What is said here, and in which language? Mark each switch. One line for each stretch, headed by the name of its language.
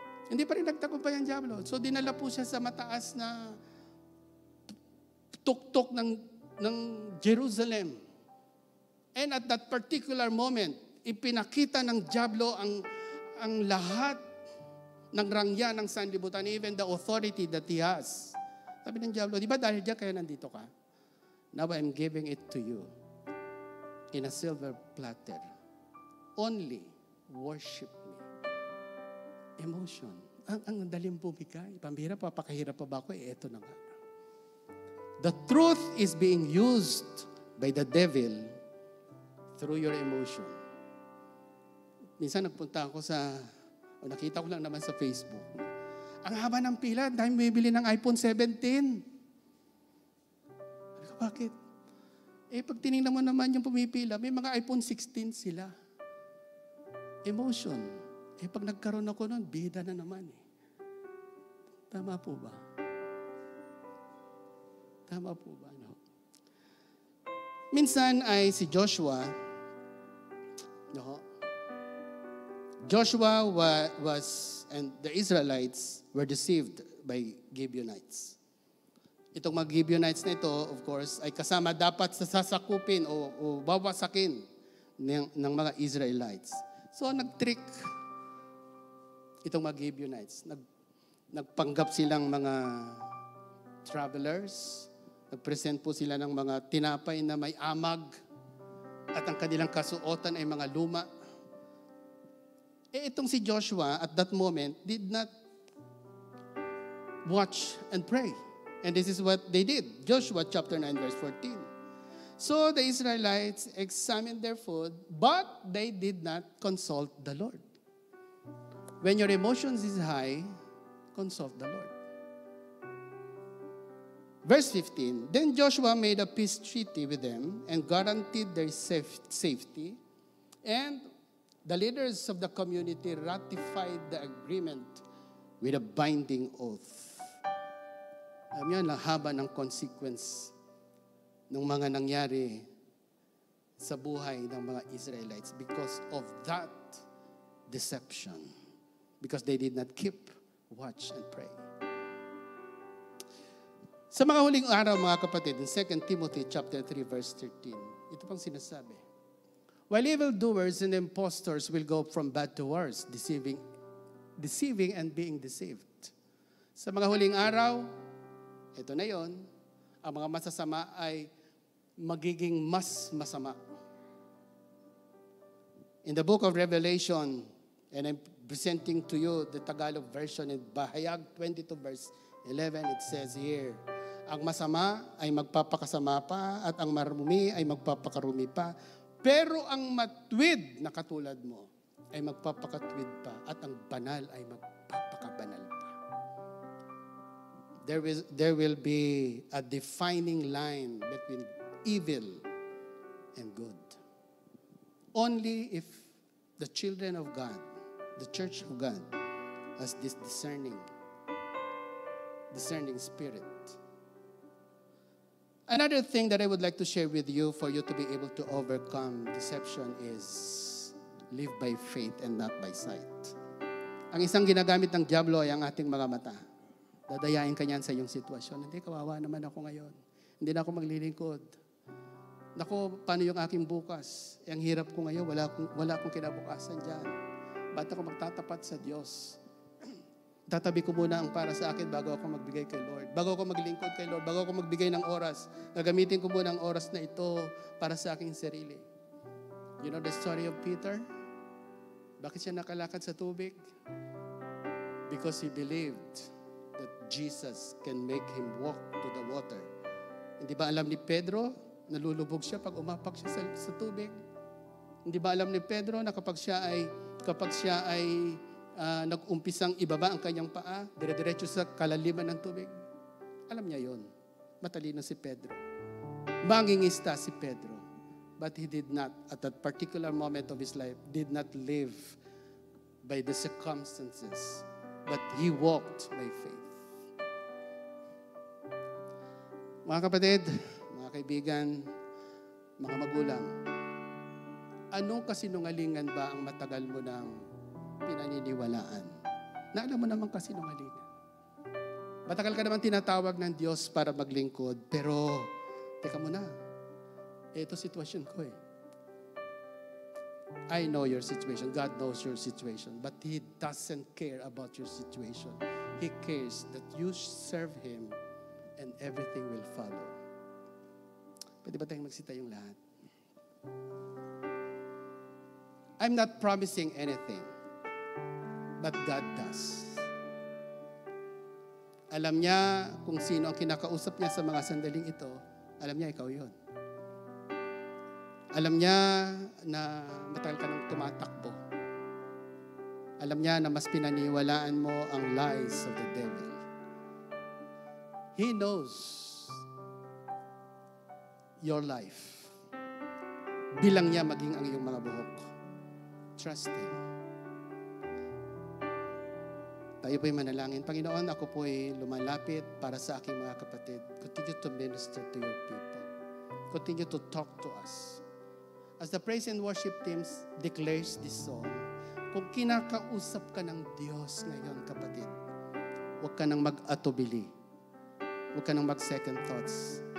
Filipino: Hindi pa rin nagtagumpay ang dyablo. So dinala po siya sa mataas na tuktok ng Jerusalem.
English: And at that particular moment,
Filipino: ipinakita ng dyablo ang lahat ng rangya ng sanlibutan,
English: even the authority that he has.
Filipino: Sabi ng dyablo, di ba dahil diyan kaya nandito ka?
English: Now I'm giving it to you in a silver platter. Only worship me. Emotion.
Filipino: Ang daling bumigay. Pambihira pa, pakahirap pa ba ako? Eto na nga.
English: The truth is being used by the devil through your emotion.
Filipino: Minsan nagpunta ako nakita ko lang naman sa Facebook. Ang haba ng pila, dahil may bili ng iPhone 17. Bakit? Pag tinignan mo naman yung pumipila, may mga iPhone 16 sila. Emotion. Pag nagkaroon ako nun, bida na naman eh. Tama po ba? Tama po ba? No? Minsan ay si Joshua,
English: Joshua and the Israelites were deceived by Gibeonites.
Filipino: Itong mga Gibeonites na ito,
English: of course,
Filipino: ay kasama dapat sa sasakupin o bawasakin ng mga Israelites. So, nag-trick itong mga Gibeonites. Nagpanggap silang mga travelers. Nag-present po sila ng mga tinapay na may amag at ang kanilang kasuotan ay mga luma. Itong si Joshua
English: at that moment did not watch and pray. And this is what they did. Joshua chapter 9 verse 14. So the Israelites examined their food, but they did not consult the Lord. When your emotions is high, consult the Lord. Verse 15, then Joshua made a peace treaty with them and guaranteed their safety, and the leaders of the community ratified the agreement with a binding oath.
Filipino: Alam niyo, nahaba ng consequence ng mga nangyari sa buhay ng mga Israelites
English: because of that deception. Because they did not keep watch and pray.
Filipino: Sa mga huling araw, mga kapatid,
English: in 2 Timothy chapter 3 verse 13,
Filipino: ito pang sinasabi.
English: While evildoers and impostors will go from bad to worse, deceiving and being deceived.
Filipino: Sa mga huling araw, ito na yon, ang mga masasama ay magiging mas masama.
English: In the book of Revelation, and I'm presenting to you the Tagalog version in Bahayag 22 verse 11, it says here,
Filipino: ang masama ay magpapakasama pa at ang marumi ay magpapakarumi pa. Pero ang matwid na katulad mo ay magpapakatwid pa at ang banal ay magpapakabanal pa.
English: There will be a defining line between evil and good. Only if the children of God, the church of God, has this discerning spirit. Another thing that I would like to share with you for you to be able to overcome deception is live by faith and not by sight.
Filipino: Ang isang ginagamit ng diablo ay ang ating mga mata. Dadayain ka niyan sa iyong sitwasyon. Hindi, kawawa naman ako ngayon. Hindi na ako maglilingkod. Naku, paano yung aking bukas? Ang hirap ko ngayon, wala akong kinabukasan dyan. Ba't ako magtatapat sa Diyos? Tatabi ko muna ang para sa akin bago ako magbigay kay Lord. Bago ako maglingkod kay Lord, bago ako magbigay ng oras, gagamitin ko muna ang oras na ito para sa aking sarili.
English: You know the story of Peter?
Filipino: Bakit siya nakalakad sa tubig?
English: Because he believed that Jesus can make him walk to the water.
Filipino: Hindi ba alam ni Pedro, nalulubog siya pag umapak siya sa tubig? Hindi ba alam ni Pedro na kapag siya ay nag-umpisang ibaba ang kanyang paa, dire-diretso sa kalaliman ng tubig? Alam niya yon. Matalino si Pedro. Mangingista si Pedro.
English: But he did not, at that particular moment of his life, did not live by the circumstances, but he walked by faith.
Filipino: Mga kapatid, mga kaibigan, mga magulang, anong kasinungalingan ba ang matagal mo nang pinaniniwalaan? Na alam mo naman kasinungalingan. Matagal ka naman tinatawag ng Diyos para maglingkod, pero, teka muna, ito sitwasyon ko eh.
English: I know your situation. God knows your situation. But He doesn't care about your situation. He cares that you serve Him and everything will follow.
Filipino: Pwede ba tayong magsitayong lahat?
English: I'm not promising anything, but God does.
Filipino: Alam niya kung sino ang kinakausap niya sa mga sandaling ito. Alam niya, ikaw yun. Alam niya na matagal ka nang tumatakbo. Alam niya na mas pinaniwalaan mo ang
English: lies of the devil. He knows your life.
Filipino: Bilang niya maging ang iyong mga buhok.
English: Trust Him.
Filipino: Tayo po'y manalangin. Panginoon, ako po'y lumalapit para sa aking mga kapatid.
English: Continue to minister to your people. Continue to talk to us. As the praise and worship teams declares this song,
Filipino: kung kinakausap ka ng Diyos ngayon, kapatid, huwag ka nang mag-atubili. Huwag ka nang mag-second thoughts.